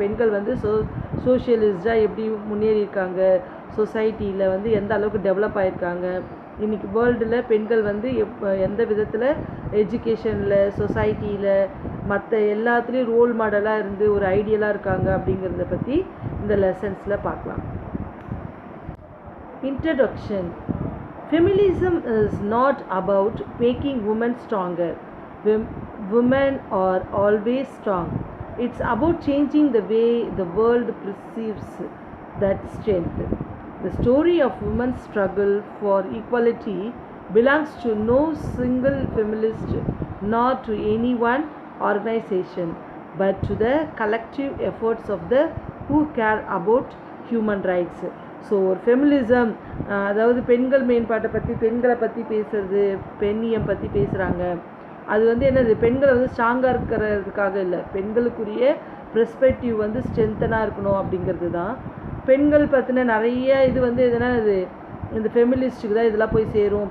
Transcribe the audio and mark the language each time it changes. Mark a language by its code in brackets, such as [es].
[ta] பெண்கள் வந்து சோஷியலிஸ்டாக எப்படி முன்னேறியிருக்காங்க, சொசைட்டியில் வந்து எந்த அளவுக்கு டெவலப் ஆகியிருக்காங்க, இன்றைக்கி வேர்ல்டில் பெண்கள் வந்து எந்த விதத்தில் எஜுகேஷனில், சொசைட்டியில், மற்ற எல்லாத்துலேயும் ரோல் மாடலாக இருந்து ஒரு ஐடியலாக இருக்காங்க அப்படிங்கிறத பற்றி இந்த லெசன்ஸில் பார்க்கலாம். Introduction. [en] Feminism is not about making women stronger. Women are always strong. It's about changing the way the world perceives that strength. The story of women's struggle for equality belongs to no single feminist nor to any one organization, but to the collective efforts of the who care about human rights. [ta] So ஒரு feminism, அதாவது பெண்கள் மேம்பாட்டை பற்றி, பெண்களை பற்றி பேசுகிறது, பெண்ணியம் பற்றி பேசுகிறாங்க. அது வந்து என்னது, பெண்களை வந்து ஸ்ட்ராங்காக இருக்கிறதுக்காக இல்லை, பெண்களுக்குரிய பெர்ஸ்பெக்டிவ் வந்து ஸ்ட்ரென்த்தனாக இருக்கணும் அப்படிங்கிறது தான். பெண்கள் பற்றின நிறைய இது வந்து எதுனா இது இந்த ஃபெமினிஸ்ட்டுக்கு தான் இதெல்லாம் போய் சேரும்.